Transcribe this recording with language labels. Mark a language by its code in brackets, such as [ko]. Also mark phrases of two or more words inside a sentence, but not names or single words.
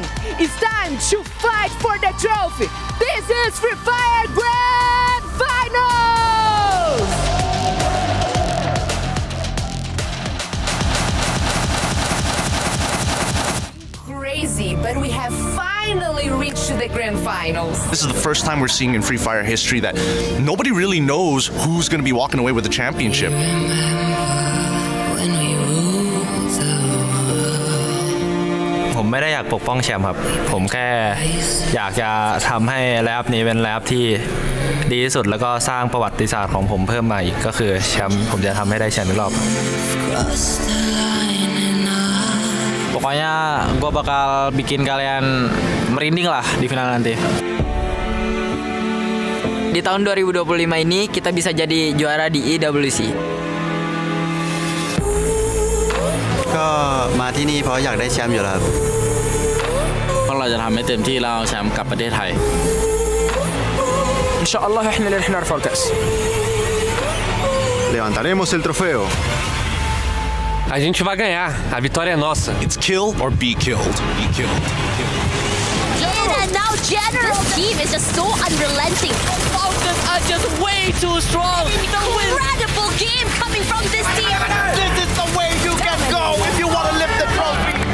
[en] It's time to fight for the trophy. This is Free Fire Grand Finals! finally reached the grand finals. This is the first time we're seeing in Free Fire history that nobody really knows who's going to be walking away with the championship. [th] ผมไม่ได้อยากปกป้องแชมป์ครับผมแค่อยากจะทำให้แลบนี้เป็นแลบที่ดีที่สุดแล้วก็สร้างประวัติศาสตร์ของผมเพิ่มมาอีกก็คือแชมป์ผมจะทำให้ได้แชมป์อีกรอบ [id] Pokoknya gue bakal bikin kalian merinding lah di final nanti. Di tahun 2025 ini kita bisa jadi juara di EWC. [th] ก็มาที่นี่เพราะอยากได้แชมป์อยู่แล้วครับ เพราะเราจะทำให้เต็มที่แล้วเอาแชมป์กลับประเทศไทย [ar] إن شاء الله إحنا اللي رح نرفع الكأس. [es] Levantaremos el trofeo. [pt] A gente vai ganhar. A vitória é nossa. [en] It's kill or be killed. Be killed. And now General's team is just so unrelenting. Falcons are just way too strong. Incredible game coming from this team. This is the way you can go if you want to lift the trophy.